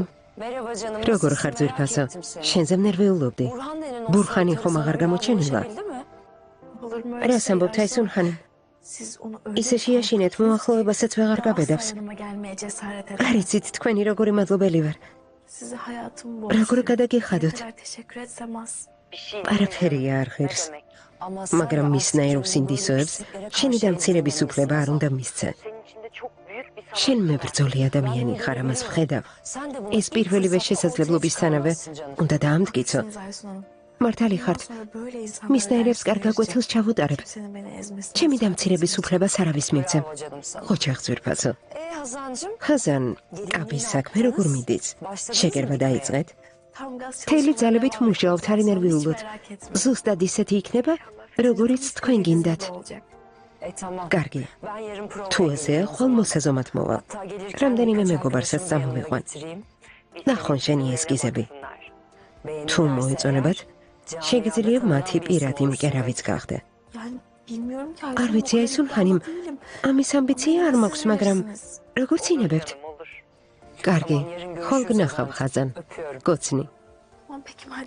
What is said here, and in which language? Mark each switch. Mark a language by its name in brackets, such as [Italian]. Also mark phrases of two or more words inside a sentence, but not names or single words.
[Turkish] Merhaba canım. [Georgian] როგორ [Turkish] nasılsın? [Georgian] ხარ ძვირფასო? [Turkish] Merak ettim seni. [Georgian] შენზე მნერვიულობდი. [Turkish] Burhan denen o Burhani sarı [Georgian] ხომ აღარ [Turkish] sarı [Georgian] გამოჩენილა? [Turkish] ulaşabildi mi? Olur mu öyle [Georgian] რას ამბობთ [Turkish] şeyler? [Georgian] აისუნ ხანი? [Turkish] Siz onu öyle [Georgian] ისე შეაშინეთ, მოახლოებასაც ვეღარ გაბედავს. [Turkish] Asla yanıma gelmeye cesaret [Georgian] არ [Turkish] edemem. [Georgian] იცით თქვენი როგორი მადლობელი ვარ. [Turkish] Size hayatım [Georgian] როგორ [Turkish] boyunca ne [Georgian] გადაგიხადოთ? [Turkish] kadar teşekkür etsem az. [Georgian] არაფერია არ ღირს. [Turkish] Ama [Georgian] მაგრამ Sara მისნაირ [Turkish] aslında [Georgian] უსინდისოებს [Turkish] yükseklere [Georgian] შენი [Turkish] karşı [Georgian] დამცირების [Turkish] eğitimlemesi [Georgian] უფლება არ [Turkish] lazım. [Georgian] უნდა მისცე. შენ მებრძოლი ადამიანი ხარ, ამას ვხედავ. [Turkish] Sen de bunu [Georgian] ეს [Turkish] ilk [Georgian] პირველივე [Turkish] fırsatta [Georgian] შესაძლებლობისთანავე [Turkish] ortaya çıkarmalısın [Georgian] უნდა დაამტკიცო. [Turkish] Haklısınız Aysun Hanım. [Georgian] მართალი [Turkish] Bundan [Georgian] ხართ. [Turkish] sonra böyle insanlara [Georgian] მისნაირებს [Turkish] ders [Georgian] კარგ [Turkish] vereceğim. [Georgian] გაკვეთილს ჩავუტარებ. [Turkish] Kimsenin beni ezmesine [Georgian] ჩემი [Turkish] müsaade [Georgian] დამცირების [Turkish] etmeyeceğim. [Georgian] უფლებას არავის მივცემ. [Turkish] Bravo canım sana. [Georgian] ოჯახ ძვირფასო. [Turkish] Hazancığım. [Georgian] ხაზან, კაბის საქმე როგორ მიდის? შეკერვა დაიწყეთ? [Turkish] Tam gaz [Georgian] მთელი [Turkish] çalışmaya [Georgian] ძალებით [Turkish] devam [Georgian] მუშაობთ, [Turkish] edeceğim. [Georgian] არ [Turkish] Hiç [Georgian] ინერვიულოთ. [Turkish] merak etmeyin. [Georgian] ზუსტად ისეთი იქნება, როგორიც თქვენ გინდათ. [Turkish] olacak. Tamam. [Georgian] კარგი. [Turkish] Ben yarın provaya [Georgian] თუ ესეა, [Turkish] geliyorum o [Georgian] ხვალ [Turkish] zaman. [Georgian] მოსაზომად მოვალ. [Turkish] Hatta gelirken [Georgian] რამდენიმე [Turkish] birkaç [Georgian] მეგობარსაც [Turkish] arkadaşımı yanıma [Georgian] წამოვიყვან. [Turkish] getireyim. [Georgian] ნახონ შენი ესკიზები. თუ [Turkish] Beğenirlerse [Georgian] მოეწონებათ, [Turkish] eğer, [Georgian] შეგიძლია [Turkish] camiada [Georgian] მათი [Turkish] tanınan [Georgian] პირადი [Turkish] birisi [Georgian] მკერავიც [Turkish] olursa. [Georgian] გახდე. [Turkish] Yani bilmiyorum ki [Georgian] არ ვიცი აისუნ ხანიმ, ამის ამბიცია არ მაქვს, მაგრამ როგორც ინებებთ? კარგი, ხოლ გნახავ ხაზან. [Turkish] Öpüyorum. [Georgian] გოცნი. [Turkish] Tamam peki madem.